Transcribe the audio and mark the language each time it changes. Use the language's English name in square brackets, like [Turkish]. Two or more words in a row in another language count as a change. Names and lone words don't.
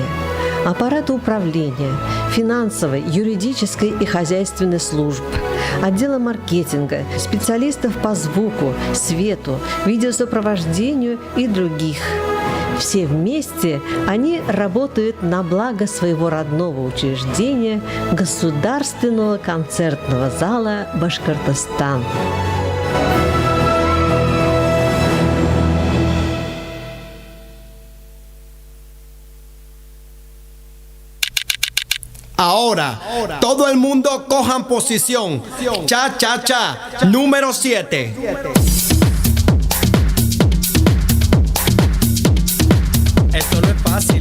[Russian] Аппарата управления, финансовой, юридической и хозяйственной служб, отдела маркетинга, специалистов по звуку, свету, видеосопровождению и других. Все вместе они работают на благо своего родного учреждения Государственного концертного зала «Башкортостан». [Spanish] Ahora, todo el mundo cojan posición. Cha, cha, cha. Número 7. Esto no es fácil.